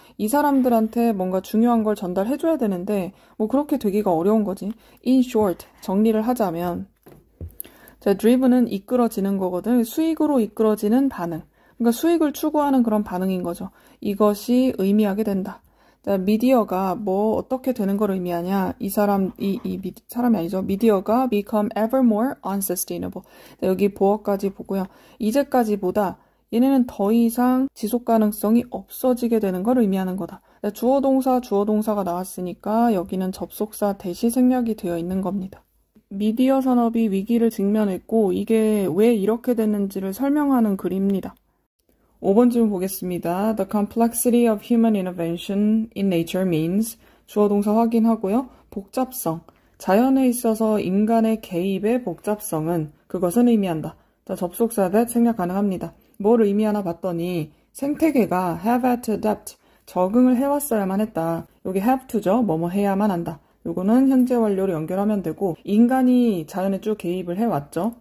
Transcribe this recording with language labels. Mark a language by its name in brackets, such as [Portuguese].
[Korean] 이 사람들한테 뭔가 중요한 걸 전달해줘야 되는데 뭐 그렇게 되기가 어려운 거지. [English] In short, [Korean] 정리를 하자면 자, driven은 이끌어지는 거거든. 수익으로 이끌어지는 반응. 그러니까 수익을 추구하는 그런 반응인 거죠. 이것이 의미하게 된다. 자, 미디어가 뭐 어떻게 되는 걸 의미하냐? 사람이 아니죠. 미디어가 [English] become ever more unsustainable. [Korean] 자, 여기 보어까지 보고요. 이제까지보다 얘네는 더 이상 지속 가능성이 없어지게 되는 걸 의미하는 거다. 자, 주어 동사가 나왔으니까 여기는 접속사 대시 생략이 되어 있는 겁니다. 미디어 산업이 위기를 직면했고 이게 왜 이렇게 됐는지를 설명하는 글입니다. 5번 질문 보겠습니다. [English] The complexity of human intervention in nature means [Korean] 주어 동사 확인하고요. 복잡성. 자연에 있어서 인간의 개입의 복잡성은 그것은 의미한다. 자, 접속사 that 생략 가능합니다. 뭘 의미하나 봤더니 생태계가 [English] have had to adapt. [Korean] 적응을 해왔어야만 했다. 여기 [English] have to [Korean] 죠. 뭐뭐 해야만 한다. 요거는 현재 완료로 연결하면 되고 인간이 자연에 쭉 개입을 해왔죠.